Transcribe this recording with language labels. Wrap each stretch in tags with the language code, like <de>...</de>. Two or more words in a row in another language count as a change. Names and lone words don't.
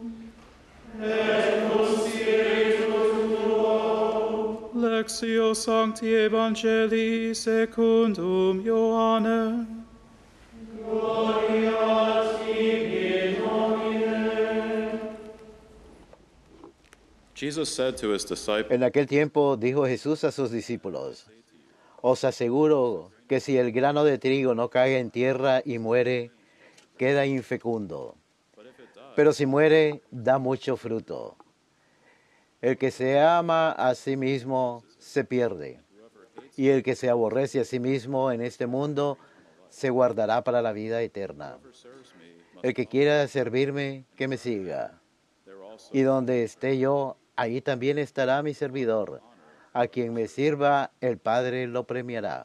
<la>Et cum spiritu tuo. Lectio Sancti Evangelii secundum Ioannem.</la> <en>Jesus said to his disciples,</en> <es>En aquel tiempo dijo Jesús a sus discípulos, os aseguro que si el grano de trigo no cae en tierra y muere, queda infecundo. Pero si muere, da mucho fruto. El que se ama a sí mismo se pierde, y el que se aborrece a sí mismo en este mundo se guardará para la vida eterna. El que quiera servirme, que me siga. Y donde esté yo, ahí también estará mi servidor. A quien me sirva, el Padre lo premiará.</es>